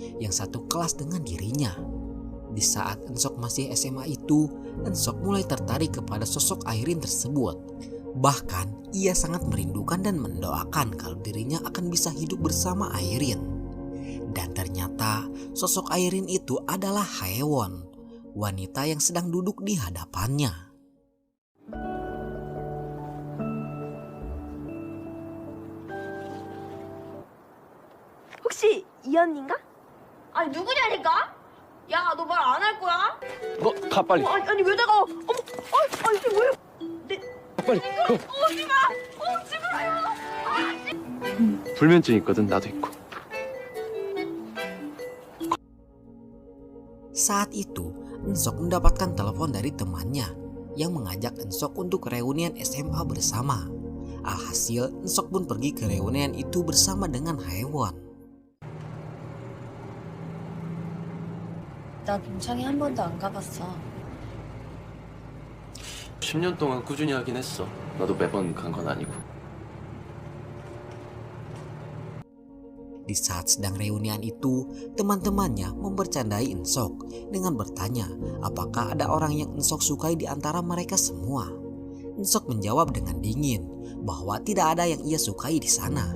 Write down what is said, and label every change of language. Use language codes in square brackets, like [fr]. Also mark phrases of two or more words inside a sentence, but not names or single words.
[id] yang satu kelas dengan dirinya. Di saat Ensok masih SMA itu, Ensok mulai tertarik kepada sosok Airin tersebut. Bahkan ia sangat merindukan dan mendoakan kalau dirinya akan bisa hidup bersama Airin. Dan ternyata sosok Airin itu adalah Haewon, wanita yang sedang duduk di hadapannya. [ko] 혹시 이 언니인가? 아니 누구냐니까? 야 너 말 안 할 거야? 너 가 빨리. 아니 왜 내가 어머 아니 이게 왜? 빨리. 오지 마 오지 마요. 불면증 있거든 나도 있고. [id] Saat itu, Ensok mendapatkan telepon dari temannya yang mengajak Ensok untuk reunian SMA bersama. Alhasil, Ensok pun pergi ke reunian itu bersama dengan Haewon. [ko] 나 동창회 한 번도 안 가봤어. 10년 동안 꾸준히 하긴 했어. 나도 매번 간 건 아니고. [id] Di saat sedang reunian itu, teman-temannya membercandai Ensok dengan bertanya apakah ada orang yang Ensok sukai di antara mereka semua. Ensok menjawab dengan dingin bahwa tidak ada yang ia sukai di sana.